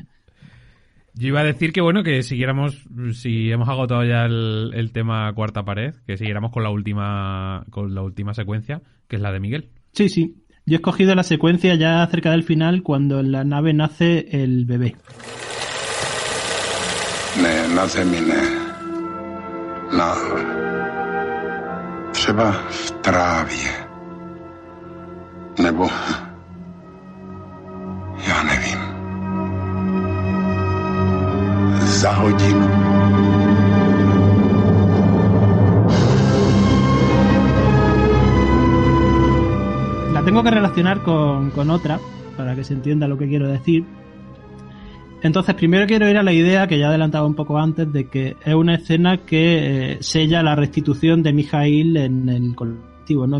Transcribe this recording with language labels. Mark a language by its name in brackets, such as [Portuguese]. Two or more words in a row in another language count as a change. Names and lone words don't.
[Spanish] Yo iba a decir que bueno, que siguiéramos, si hemos agotado ya el tema cuarta pared, que siguiéramos con la última secuencia, que es la de Miguel. Sí. Yo he escogido la secuencia ya cerca del final, cuando en la nave nace el bebé. [Czech] Na zemi ne. Třeba v trávě. Nebo... Já nevím. Za hodinu. [Spanish] La tengo que relacionar con otra, para que se entienda lo que quiero decir. Entonces, primero quiero ir a la idea que ya adelantaba un poco antes, de que es una escena que sella la restitución de Mijail en el colectivo, ¿no?